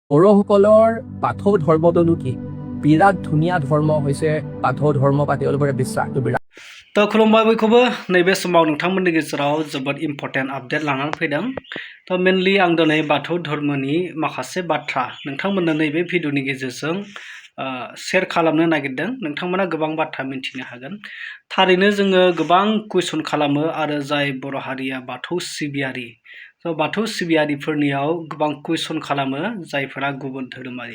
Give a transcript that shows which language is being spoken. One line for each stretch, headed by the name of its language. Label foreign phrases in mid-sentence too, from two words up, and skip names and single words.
Assamese: বড়োসকলৰ বাথৌ ধৰ্মটোনো কি? বিৰাট ধুনীয়া ধৰ্ম হৈছে বাথৌ ধৰ্ম বা তেওঁলোকৰ বিশ্বাসটো বিৰাট।
Bodo: তো खुलुमबाय बयखौबो नैबे समाव नोंथांमोननि गेजेराव जोबोद
English: important update
Bodo: लानानै फैदों। तो मेनलि आं दिनै बाथौ धर्मनि माखासे बाथ्रा नोंथांमोननो नैबे भिडिअनि गेजेरजों शेयार खालामनो नागिरदों। नोंथांमोना गोबां बाथ्रा मिन्थिनो हागोन। थारैनो जोङो गोबां कुइसन खालामो आरो जाय बर' हारिया बाथौ सिबियारि तो बाथौ सिबियारिफोरनियाव गोबां कुइसन खालामो जायफोरा गुबुन धोरोमारि।